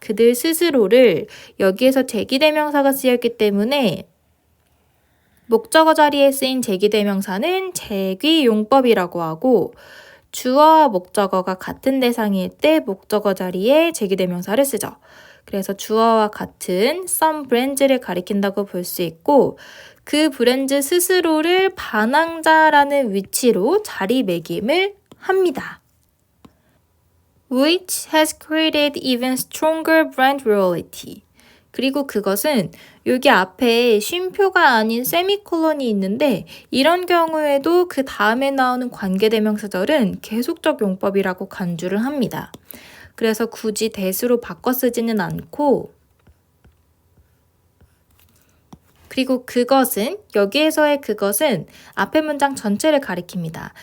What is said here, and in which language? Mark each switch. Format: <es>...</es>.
<ko>그들 스스로를 여기에서 제기대명사가 쓰였기 때문에 목적어 자리에 쓰인 제기대명사는 제기용법이라고 하고 주어와 목적어가 같은 대상일 때 목적어 자리에 제기대명사를 쓰죠. 그래서 주어와 같은 some brands를 가리킨다고 볼 수 있고 그 브랜드 스스로를 반항자라는 위치로 자리매김을 합니다.</ko> <en>Which has created even stronger brand loyalty.</en> <ko>그리고 그것은 여기 앞에 쉼표가 아닌 세미콜론이 있는데 이런 경우에도 그 다음에 나오는 관계대명사절은 계속적 용법이라고 간주를 합니다. 그래서 굳이 대수로 바꿔 쓰지는 않고 그리고 그것은 여기에서의 그것은 앞의 문장 전체를 가리킵니다.</ko>